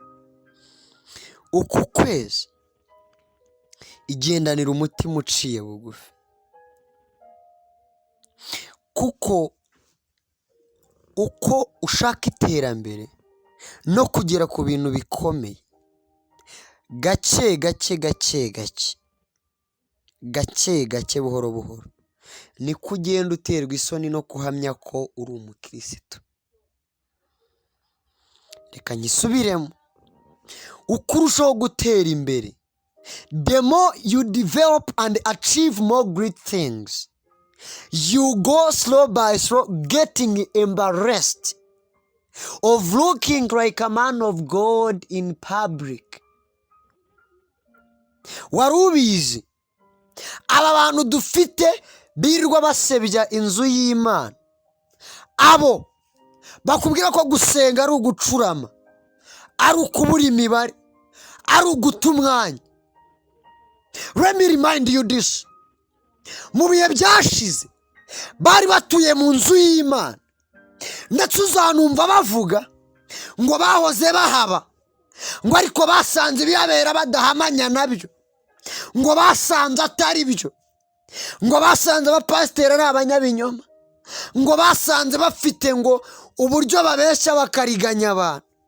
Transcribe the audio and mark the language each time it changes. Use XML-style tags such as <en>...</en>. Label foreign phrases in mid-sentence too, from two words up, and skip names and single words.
<rw>Uku kwezi igendanira umutima uciye bugufi, kuko uko ushaka iterambere no kugera ku bintu bikomeye, gake gake gake gake gake gake, buhoro buhoro, niko ugenda uterwa isoni no kuhamya ko uri umukirisitu. Reka nyisubiremo, uko urushaho gutera imbere,</rw> <en>the more you develop and achieve more great things, you go slow by slow, getting embarrassed of looking like a man of God in public.</en> <rw>Wari ubizi aba bantu dufite birirwa basebya inzu y'Imana, abo bakubwira ko gusenga ari ugucurama, ari ukubura imibare, ari uguta umwanya.</rw> <en>Let me remind you this.</en> <rw>Mu bihe byashize bari batuye mu nzu y'Imana, ndetse uzanumva bavuga ngo bahoze bahaba, ngo ariko basanze ibihabera badahamanya nabyo, ngo basanze atari byo, ngo basanze abapasiteri ari abanyabinyoma, ngo basanze bafite ngo uburyo babeshya bakariganya abantu.</rw>